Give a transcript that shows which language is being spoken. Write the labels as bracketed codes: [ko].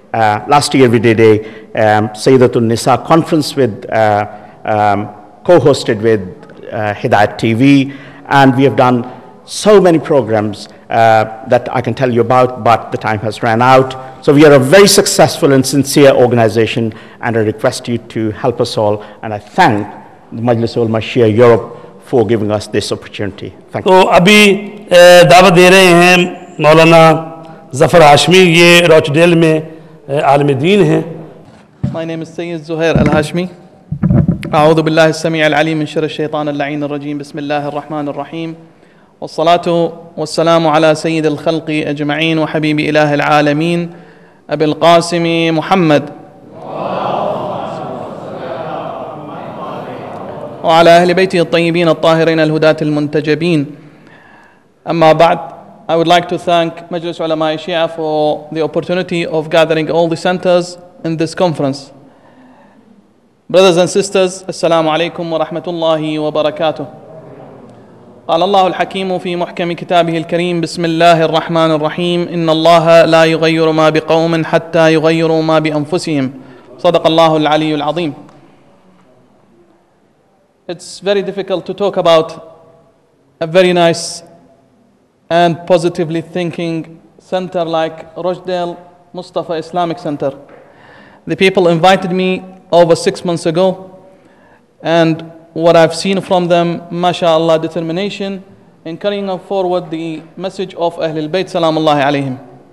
[en] Last year we did a Sayyidatul Nisa conference with, co-hosted with Hidayat TV, and we have done so many programs that I can tell you about, but the time has ran out. So we are a very successful and sincere organization, and I request you to help us all, and I thank the Majlis Ulama Shia Europe for giving us this opportunity. Thank you. [hi] तो अभी दावत दे रहे हैं मौलाना ज़फ़र हाशमी, ये Rochdale में आलिम दीन हैं. [en] My name is Sayyid Zuhair Al-Hashmi. [ar] أعوذ بالله السميع العليم من شر الشيطان اللعين الرجيم. بسم الله الرحمن الرحيم. والصلاة والسلام على سيد الخلق أجمعين وحبيب إله العالمين أبي القاسم محمد. وعلى أهل بيته الطيبين الطاهرين الهداة المنتجبين. أما بعد, [en] I would like to thank Majlis Ulama Shia for the opportunity of gathering all the centers in this conference. Brothers and sisters, [ar] Assalamu alaikum wa rahmatullahi wa barakatuh. قال الله الحكيم في محكم كتابه الكريم بسم الله الرحمن الرحيم إن الله لا يغير ما بقوم حتى يغيروا ما بأنفسهم صدق الله العلي العظيم. [en] It's very difficult to talk about a very nice and positively thinking center like Rochdale Mustafa Islamic Center. The people invited me over 6 months ago, and what I've seen from them, mashallah, determination in carrying forward the message of Ahlul Bayt salamullahi alayhim.